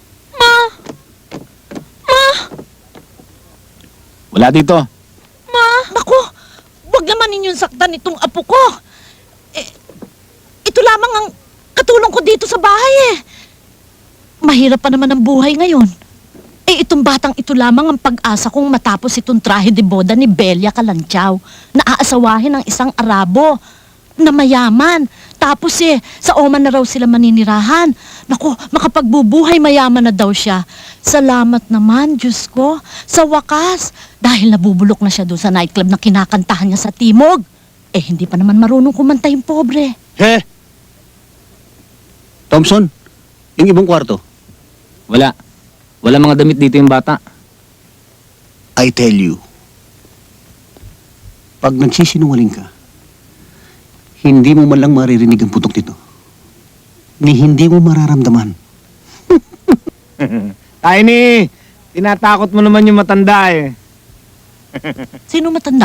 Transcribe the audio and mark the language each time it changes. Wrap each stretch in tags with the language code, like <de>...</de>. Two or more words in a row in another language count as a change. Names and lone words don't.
<tl>Wala dito. Ma! Naku, wag naman ninyong saktan itong apo ko. Eh, ito lamang ang katulong ko dito sa bahay eh. Mahirap pa naman ang buhay ngayon. Eh, itong batang ito lamang ang pag-asa kong matapos itong</tl> <es>trahe de boda</es> <tl>ni Belia Kalanchaw na aasawahin ng isang Arabo na mayaman. Tapos sa Oman na raw sila maninirahan. Naku, makapagbubuhay mayaman na daw siya. Salamat naman, Diyos ko. Sa wakas, dahil nabubulok na siya doon sa nightclub na kinakantahan niya sa Timog. Eh, hindi pa naman marunong kumanta yung pobre. He! Thompson, yung ibang kwarto. Wala. Wala mga damit dito yung bata.</tl> <en>I tell you,</en> <tl>pag nagsisinungaling ka, hindi mo man lang maririnig ang putok nito. Ni hindi mo mararamdaman. Tiny, tinatakot mo naman yung matanda eh. Sino matanda?</tl>